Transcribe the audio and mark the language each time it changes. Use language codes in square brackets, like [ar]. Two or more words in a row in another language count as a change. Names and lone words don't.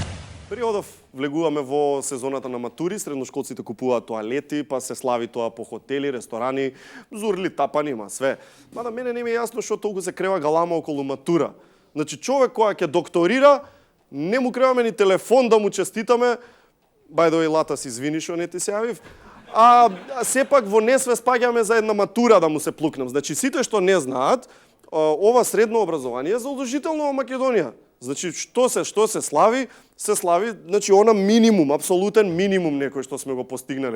[mk] Периодов влегуваме во сезоната на матури, средношколците купуваат тоалети, па се слави тоа по хотели, ресторани, зурли, тапани, има све. Мада мене не ми е јасно што толку се крева галама околу матура. Значи човек која ќе докторира, не му креваме ни телефон да му честитаме, [en] by the way, [mk] Лата се извини што не ти се јавив, а сепак во несвест паѓаме за една матура да му се плукнем. Значи сите што не знаат, ова средно образование е задолжително во Македонија. Значи што се слави, значи она минимум, апсолутен минимум некој што сме го постигнале.